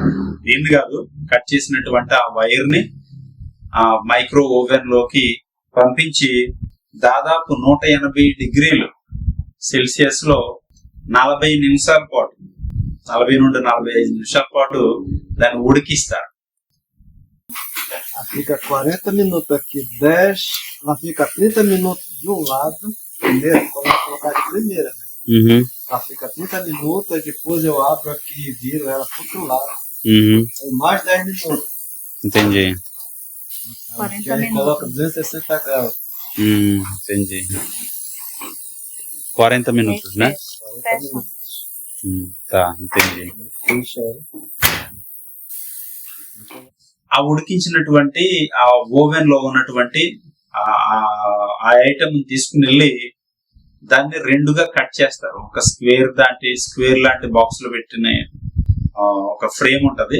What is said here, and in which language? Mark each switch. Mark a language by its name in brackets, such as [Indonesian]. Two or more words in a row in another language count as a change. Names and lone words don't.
[Telugu] దీన్ని కాదు, కట్ చేసినటువంటి ఆ వైర్ ని ఆ [English] micro oven [Telugu] లోకి పంపించి దాదాపు 180 [English] degrees Celsius [Telugu] లో 40 నిమిషాల పాటు 40 నుండి 45 నిమిషాల పాటు దాన్ని ఉడికిస్తారు. [Portuguese] Fica 40 minutos aqui, 10, ela fica 30 minutos de um lado, primeiro, quando eu colocar de primeira, né? Ela fica 30 minutos, aí depois eu abro aqui e viro ela pro outro lado. Aí mais 10 minutos. Entendi. 40 aí minutos. coloca 260 graus. Entendi. 40 minutos, né? 40 minutos. Tá, entendi. Deixa ela. [Telugu] ఆ ఉడికించినటువంటి ఆ ఓవెన్ లో ఉన్నటువంటి ఆ ఐటమ్ తీసుకుని వెళ్ళి దాన్ని 2గా కట్ చేస్తారు. ఒక స్క్వేర్ లాంటి బాక్స్ లో పెట్టిన ఒక ఫ్రేమ్ ఉంటది.